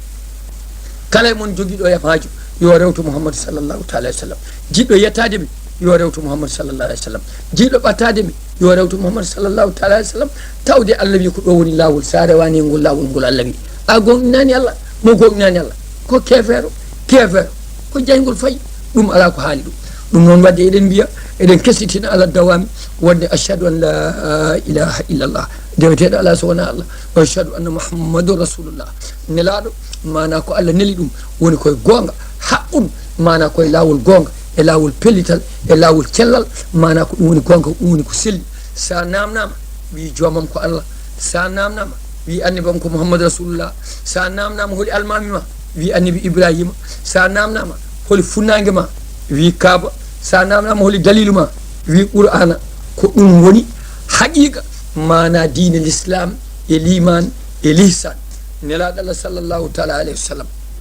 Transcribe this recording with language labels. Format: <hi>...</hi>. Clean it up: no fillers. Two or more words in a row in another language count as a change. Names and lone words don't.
<ff>kala mon joguiɗo yafajo yo rewtu Muhammad</ff> <ar>صلى الله تعالى عليه وسلم</ar> <ff>jiɗɗo yettade mi yo rewtu Muhammad</ff> <ar>صلى الله عليه وسلم</ar> <ff>jiɗɗo ɓattade mi yo rewtu Muhammad</ff> <ar>صلى الله تعالى عليه وسلم</ar> <ff>tawde Allah wi ko ɗo woni lawol sa rewani ngol lawol ngol Allah wi a gonɗinani Allah mo gonɗinani Allah ko kefero ko jaygol fayi ɗum ala ko haali ɗum noon wadde eɗen mbiya eɗen kesitina ala dawami wonde</ff> <ar>أشهد أن لا إله إلا الله</ar> <ff>deweteɗo ala so wona Allah wa</ff> <ar>أشهد أن محمد رسول الله</ar> <ff>nelaɗo mana ko Allah neli ɗum woni koye gonga haqqun mana koye lawol gonga e lawol pellital e lawol cellal mana ko ɗum woni gonga ɗum woni ko selli sa namnama wi jomam ko Allah sa namnama wi annibam ko</ff> <ar>محمد رسول الله</ar> <ff>sa namnama holi almami ma wi annabi ibrahima sa namnama holi funnangue ma wi kaaba sa namnama holi dalilu ma wi qur'ana ko ɗum woni haqiqa mana diine l'islam e l'iman e l'ihsan nelaɗo Allah</ff> <ar>صلى الله تعالى عليه وسلم</ar>